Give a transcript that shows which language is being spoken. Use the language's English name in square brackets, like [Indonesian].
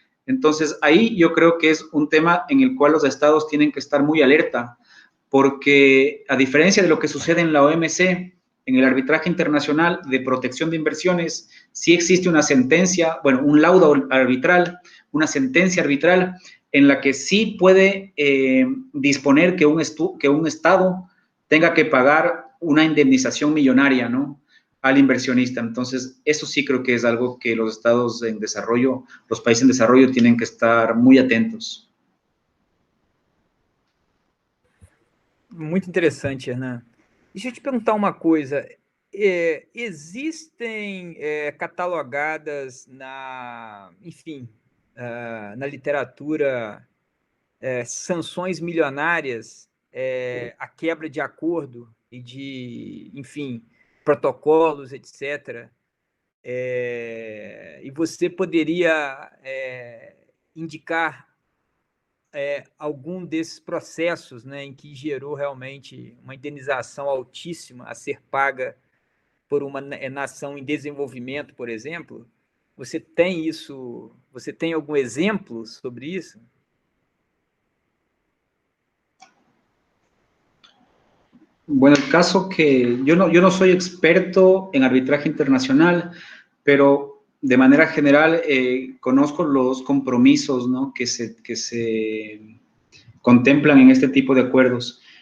[Spanish] Entonces, ahí yo creo que es un tema en el cual los estados tienen que estar muy alerta, porque a diferencia de lo que sucede en la OMC, en el arbitraje internacional de protección de inversiones, sí existe una sentencia, bueno, un laudo arbitral, una sentencia arbitral en la que sí puede disponer que un estado tenga que pagar una indemnización millonaria, ¿no?, al inversionista. Entonces, eso sí creo que es algo que los estados en desarrollo, los países en desarrollo tienen que estar muy atentos. [Portuguese] Muito interessante, Hernan. Deixa eu te perguntar uma coisa. Existem catalogadas enfim, na literatura sanções milionárias, a quebra de acordo e de, enfim, protocolos, etc. E você poderia indicar algum desses processos, né, em que gerou realmente uma indenização altíssima a ser paga por uma nação em desenvolvimento, por exemplo? Você tem isso? Você tem algum exemplo sobre isso? [Spanish] Bueno, el caso que yo no soy experto en arbitraje internacional, pero de manera general conozco los compromisos, ¿no?, que se contemplan en este tipo de acuerdos.